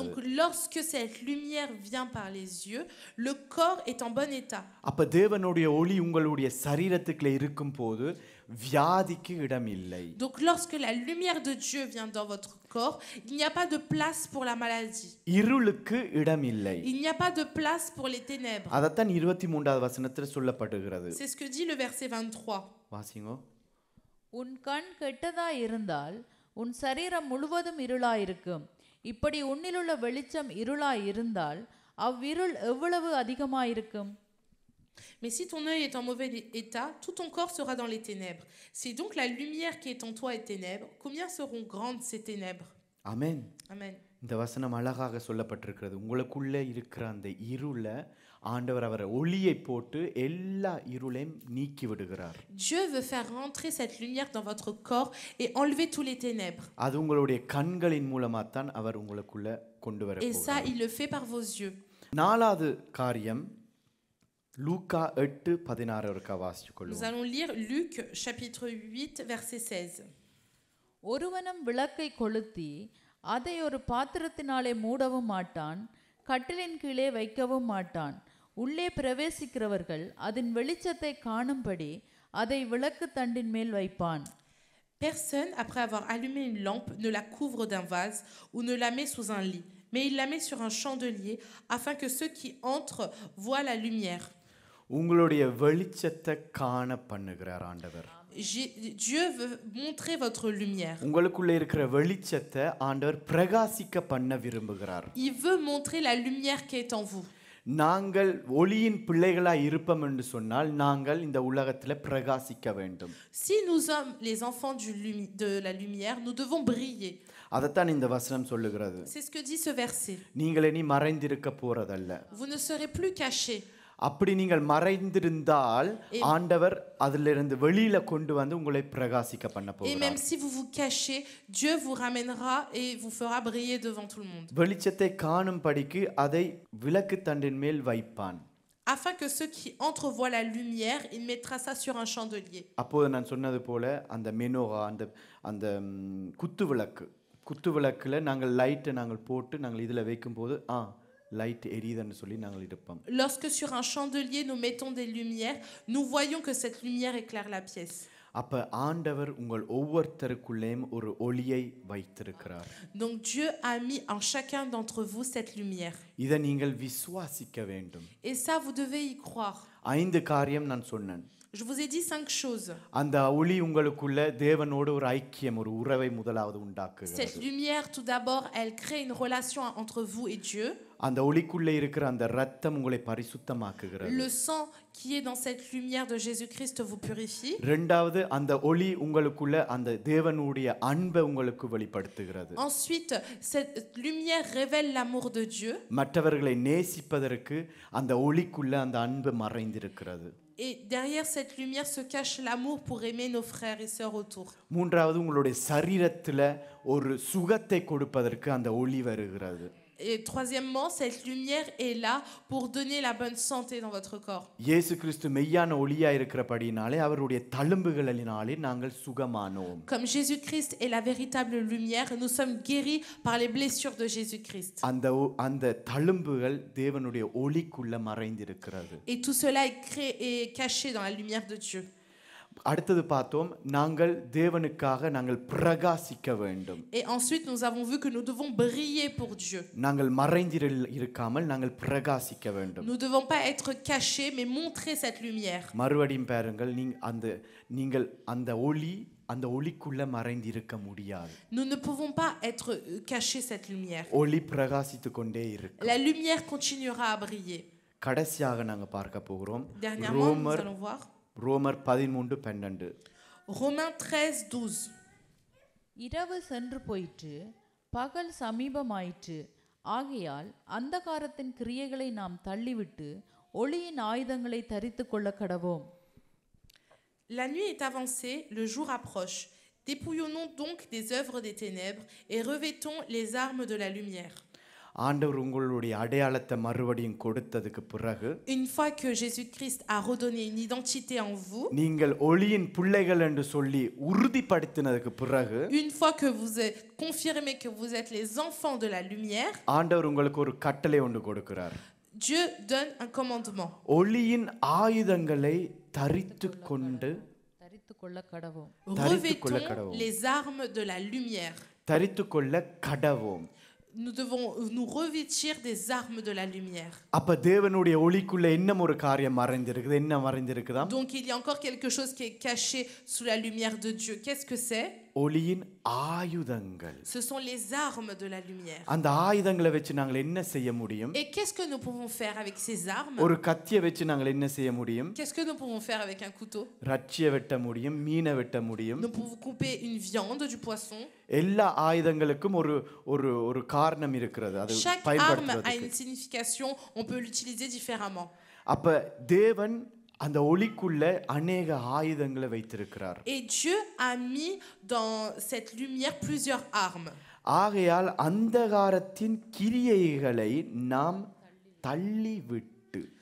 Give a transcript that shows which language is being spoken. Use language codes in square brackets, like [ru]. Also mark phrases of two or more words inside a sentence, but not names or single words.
[fr] Donc lorsque cette lumière vient par les yeux, le corps est en bon état. [ta] அப்ப தேவனுடைய ஒளி உங்களுடைய சரீரத்துக்குள்ள இருக்கும்போது வியாதிக்கு இடம் இல்லை. [fr] Donc lorsque la lumière de Dieu vient dans votre corps, il n'y a pas de place pour la maladie. [ta] இருளுக்கு இடம் இல்லை. [fr] Il n'y a pas de place pour les ténèbres. [ta] அதத்தான் 23வது வசனத்தில் சொல்லப்படுகிறது. [fr] C'est ce que dit le verset 23. [ta] வாசிங்கோ. உன் கண் கெட்டதாய் இருந்தால் உன் சரீரம் முழுவதும் இருளாயிருக்கும். இப்படி உன்னிலுள்ள வெளிச்சம் இருளாய் இருந்தால் அவ்விருள் எவ்வளவு அதிகமாயிருக்கும்? [fr] Mais si ton œil est en mauvais état, tout ton corps sera dans les ténèbres. Si donc la lumière qui est en toi est ténèbres, combien seront grandes ces ténèbres? [ta] ஆமென். [fr] Amen. [ta] இந்த வசனம் அழகாக சொல்லப்பட்டிருக்கிறது. உங்களுக்குள்ளே இருக்கிற அந்த இருளை ஆண்டவர் அவர் ஒளியை போட்டு எல்லா இருளையும் நீக்கி விடுகிறார். [fr] Dieu veut faire rentrer cette lumière dans votre corps et enlever tous les ténèbres. [ta] அது உங்களுடைய கண்களின் மூலமா தான் அவர் உங்களுக்குள்ள கொண்டு வர [fr] Et ça, il le fait par vos yeux. [ta] நாலாவது காரியம் லூக்கா 8:16 ஒருக்கா வாசிச்சு [fr] Nous [ta] கொள்வோம். [fr] allons lire Luc chapitre 8 verset 16. [ta] ஒருவனும் விளக்கை கொளுத்தி அதை ஒரு பாத்திரத்தினாலே மூடவும் மாட்டான், கட்டிலின் கீழே வைக்கவும் மாட்டான். உள்ளே பிரவேசிக்கிறவர்கள் அதன் வெளிச்சத்தை காணும்படி அதை விளக்கு தண்டின் மேல் வைப்பான். [fr] Personne, après avoir allumé une lampe, ne la couvre d'un vase ou ne la met sous un lit, mais il la met sur un chandelier afin que ceux qui entrent voient la lumière. [ta] உங்களுடைய வெளிச்சத்தை காண பண்ணுகிறார் ஆண்டவர். [fr] Dieu veut montrer votre lumière. [ta] உங்களுக்குள்ள இருக்கிற வெளிச்சத்தை ஆண்டவர் பிரகாசிக்க பண்ண விரும்புகிறார். [fr] Il veut montrer la lumière qui est en vous. [ta] நாங்கள் ஒளியின் பிள்ளைகளாய் இருப்போம் என்று சொன்னால் நாங்கள் இந்த உலகத்துல பிரகாசிக்க வேண்டும். [fr] Si nous sommes les enfants de la lumière, nous devons briller. [ta] அதைத்தான் இந்த வசனம் சொல்லுகிறது. [fr] C'est ce que dit ce verset. [ta] நீங்கள் இனி மறைந்திருக்க போறதல்ல. [fr] Vous ne serez plus cachés. [ta] அப்படி நீங்கள் மறைந்திருந்தால் ஆண்டவர் அதிலிருந்து வெளியில கொண்டு வந்து உங்களை பிரகாசிக்க பண்ண [fr] Et [ta] போகிறார். [fr] même si vous vous cachez, Dieu vous ramènera et vous fera briller devant tout le monde. [ta] வெளிச்சத்தை காணும்படிக்கு அதை விளக்கு தண்டின் மேல் வைப்பான். [fr] Afin que ceux qui entrent voient la lumière, il mettra ça sur un chandelier. [ta] அப்போது நான் சொன்னது போல அந்த மெனோகா அந்த குத்து விளக்குல நாங்கள் லைட்டை நாங்கள் போட்டு நாங்கள் இதுல வைக்கும்போது லைட் எரியுதுன்னு சொல்லி நாங்கள் இருப்போம். [fr] Lorsque sur un chandelier nous mettons des lumières, nous voyons que cette lumière éclaire la pièce. [ta] அப்ப ஆண்டவர் உங்கள் ஒவ்வொருத்தருக்குள்ளேயும் ஒரு ஒளியை வைத்திருக்கிறார். [fr] Donc Dieu a mis en chacun d'entre vous cette lumière. [ta] இதை நீங்கள் விசுவாசிக்க வேண்டும். [fr] Et ça, vous devez y croire. [ta] 5 காரியம் நான் சொன்னேன். [fr] Je vous ai dit 5 choses. [ta] அந்த ஒளி உங்களுக்குள்ள தேவனோடு ஒரு ஐக்கியம், ஒரு உறவை முதலாவது உண்டாக்குகிறது. [fr] Cette lumière, tout d'abord, elle crée une relation entre vous et Dieu. [ta] அந்த ஒளிக்குள்ள இருக்கிற அந்த இரத்தம் உங்களை பரிசுத்தமாக்குகிறது. [fr] Le sang qui est dans cette lumière de Jésus-Christ vous purifie. [ta] இரண்டாவது அந்த ஒளி உங்களுக்குள்ள அந்த தேவனுடைய அன்பை உங்களுக்கு வெளிப்படுத்துகிறது. [fr] Ensuite, cette lumière révèle l'amour de Dieu. [ta] மற்றவர்களை நேசிப்பதற்கு அந்த ஒளிக்குள்ள அந்த அன்பு மறைந்திருக்கிறது. [fr] Et derrière cette lumière se cache l'amour pour aimer nos frères et sœurs autour. [ta] மூன்றாவது உங்களுடைய சரீரத்துல ஒரு சுகத்தை கொடுப்பதற்கு அந்த ஒளி வருகிறது. [fr] Et troisièmement, cette lumière est là pour donner la bonne santé dans votre corps. [ta] இயேசு கிறிஸ்து மெய்யான ஒளியா இருக்கிறபடினாலே அவருடைய தழும்புகளினாலே நாங்கள் சுகமானோம். [fr] Comme Jésus-Christ est la véritable lumière, nous sommes guéris par les blessures de Jésus-Christ. [ta] அந்த தழும்புகள் தேவனுடைய ஒளிக்குள்ள மறைந்திருக்கிறது. [fr] Et tout cela est caché dans la lumière de Dieu. [ta] அடுத்து பார்த்தோம் நாங்கள் தேவனுக்காக நாங்கள் பிரகாசிக்க வேண்டும். [fr] Et ensuite nous avons vu que nous devons briller pour Dieu. [ta] நாங்கள் மறைந்திருக்காமல் நாங்கள் பிரகாசிக்க வேண்டும். [fr] Nous ne devons pas être cachés mais montrer cette lumière. [ta] மறுபடியும் பாருங்கள், நீங்கள் அந்த ஒளிக்குள்ள மறைந்திருக்க முடியாது. [fr] Nous ne pouvons pas être cachés cette lumière. [ta] ஒளி பிரகாசித்து கொண்டே இருக்கு. [fr] La lumière continuera à briller. [ta] கடைசியாக நாங்க பார்க்க போகிறோம் [fr] Dernièrement, nous allons voir [ta] ரோமர் 13:12. [fr] Romains 13:12. [ta] இரவு சென்று போயிற்று, பகல் சமீபமாயிற்று. ஆகையால் அந்தகாரத்தின் கிரியைகளை நாம் தள்ளிவிட்டு ஒளியின் ஆயுதங்களை தரித்துக் கொள்ள கடவோம். [fr] La nuit est avancée, le jour approche. Dépouillons-nous donc des œuvres des ténèbres et revêtons les armes de la lumière. [ta] ஆண்டவர் உங்களுடைய அடையாளத்தை மறுபடியும் கொடுத்ததுக்கு பிறகு, [fr] Une fois que Jésus-Christ a redonné une identité en vous, [ta] நீங்கள் ஒளியின் பிள்ளைகள் என்று சொல்லி உறுதிப்படுத்தினதுக்கு பிறகு, [fr] une fois que vous êtes confirmé que vous êtes les enfants de la lumière, [ta] ஆண்டவர் உங்களுக்கு ஒரு கட்டளை ஒன்று கொடுக்கிறார். [fr] Dieu donne un commandement. [ta] ஒளியின் ஆயுதங்களை தரித்துக் கொண்டு தரித்துக் கொள்ள கடவோம். [fr] Revêtons les armes de la lumière. [ta] தரித்துக் கொள்ள கடவோம். [fr] Nous devons nous revêtir des armes de la lumière. [ta] அப்ப தேவனுடைய ஒளிக்குள்ள இன்னும் ஒரு காரியம் மறைந்திருக்குது. என்ன மறைந்திருக்குதா? [fr] Donc il y a encore quelque chose qui est caché sous la lumière de Dieu. Qu'est-ce que c'est? [ta] ஒளியின் ஆயுதங்கள். [fr] Ce sont les armes de la lumière. [ta] அந்த ஆயுதங்களை வச்சு நாங்கள் என்ன செய்ய முடியும்? [fr] Et qu'est-ce que nous pouvons faire avec ces armes? [ta] ஒரு கத்தியை வச்சு நாங்கள் என்ன செய்ய முடியும்? [fr] Qu'est-ce que nous pouvons faire avec un couteau? [ta] ரட்சியை வெட்ட முடியும், மீனை வெட்ட முடியும். [fr] Nous pouvons couper une viande, du poisson. [ta] எல்லா ஆயுதங்களுக்கும் ஒரு ஒரு ஒரு காரணம் இருக்கிறது. அது [fr] Chaque arme a [ta] பயன்படுத்துறதுக்கு. [fr] une signification, on peut l'utiliser différemment. [ta] அப்ப தேவன் அந்த ஒளிக்குள்ள அநேக ஆயுதங்களை வைத்திருக்கிறார். [fr] Et Dieu a mis dans cette lumière plusieurs armes. [ta] ஆகையால் அந்தகாரத்தின் கிரியைகளை நாம் தள்ளிவிட்டு